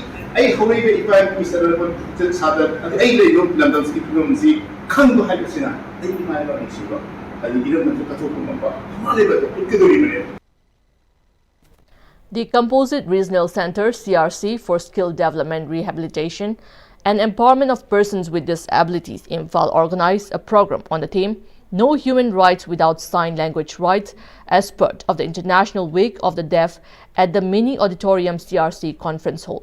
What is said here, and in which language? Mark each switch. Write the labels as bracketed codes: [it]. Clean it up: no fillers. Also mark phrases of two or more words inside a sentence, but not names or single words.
[mni] ꯑꯩ ꯍꯧꯔꯛꯏꯕ ꯏꯄꯥ ꯏꯄꯨꯁꯤꯡ ꯁꯥꯗ ꯑꯩ ꯂꯩꯕ ꯂꯝꯗꯝꯁꯤꯒꯤ ꯐꯤꯕꯝꯁꯤ ꯈꯪꯕ ꯍꯥꯏꯕꯁꯤꯅ ꯑꯩ ꯏꯃꯥ ꯏꯄꯥ ꯅꯨꯡꯁꯤꯕ ꯑꯗꯒꯤ ꯏꯔꯝꯗꯝꯁꯨ ꯀꯠꯊꯣꯛꯄ ꯉꯝꯕ ꯑꯃ ꯂꯩꯕꯗꯣ ꯎꯠꯀꯗꯧꯔꯤꯕꯅꯦ. [en] The Composite Regional Center (CRC) for Skill Development, Rehabilitation and Empowerment of Persons with Disabilities Imphal organized a program on the theme No Human Rights Without Sign Language Rights as part of the International Week of the Deaf at the Mini Auditorium CRC Conference Hall.